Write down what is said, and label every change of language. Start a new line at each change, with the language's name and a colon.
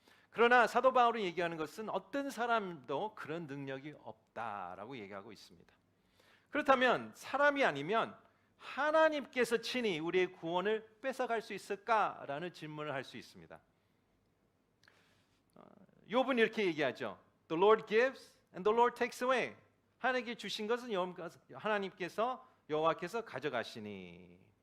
Korean: 그러나 사도 바울이 얘기하는 것은 어떤 사람도 그런 능력이 없다라고 얘기하고 있습니다. 그렇다면 사람이 아니면 하나님께서 친히 우리의 구원을 뺏어갈 수 있을까라는 질문을 할 수 있습니다. 욥은 이렇게 얘기하죠.
English: The Lord gives and the Lord takes away.
Korean: 하나님께 주신 것은 하나님께서, 여호와께서 가져가시니.